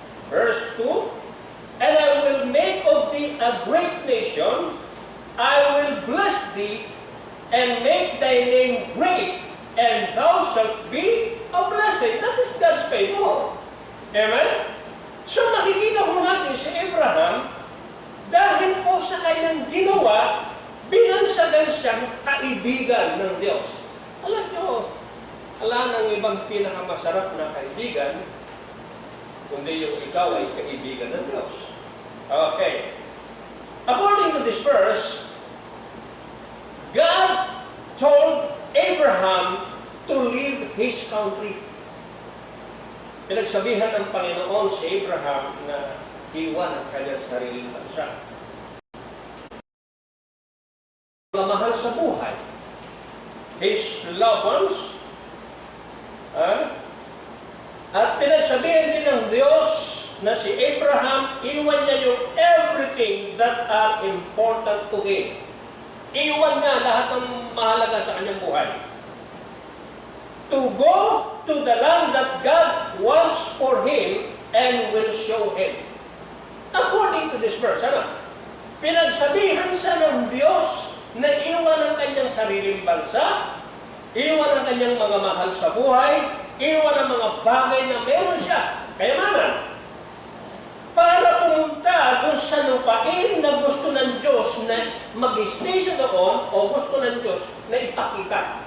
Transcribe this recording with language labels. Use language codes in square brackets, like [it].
[en] Verse 2, And I will make of thee a great nation, I will bless thee, and make thy name great, and thou shalt be a blessing. That is God's favor. Amen? [tl] So makikita mo natin si Abraham, dahil po sa kanyang ginawa, binansagan siyang kaibigan ng Diyos. Alam nyo, wala nang ibang pinakamasarap na kaibigan, kundi yung ikaw ay kaibigan ng Diyos. [en] Okay. According to this verse, God told Abraham to leave his country. [tl] Pinagsabihan ng Panginoon si Abraham na iwan ang kanyang sariling bansa. Mahal sa buhay, [en] his loved ones, [tl] at pinagsabihan din ng Diyos na si Abraham, iwan niya yung [en] everything that are important to him. [tl] Iwan niya lahat ng mahalaga sa kanyang buhay. [en] To go to the land that God wants for him and will show him. According to this verse, [tl] pinagsabihan siya ng Diyos na iwan ang kanyang sariling bansa, iwan ang kanyang mga mahal sa buhay, iwan ang mga bagay na meron siya, kayamanan, para pumunta doon sa lupain na gusto ng Diyos na mag-stay siya doon o gusto ng Diyos na ipakita.